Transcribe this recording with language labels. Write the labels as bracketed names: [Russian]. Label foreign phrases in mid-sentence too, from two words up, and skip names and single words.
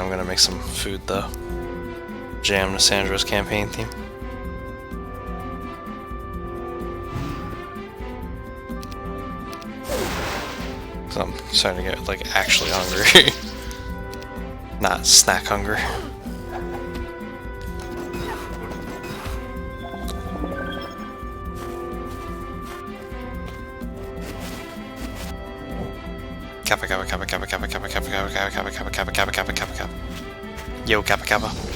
[English] I'm gonna make some food though. Jam to Sandra's campaign theme. So I'm starting to get like actually hungry. Not snack hunger. Kappa kappa kappa kappa kappa kappa kappa kappa kappa kappa kappa kappa kappa kappa kappa kappa. Yo kappa kappa.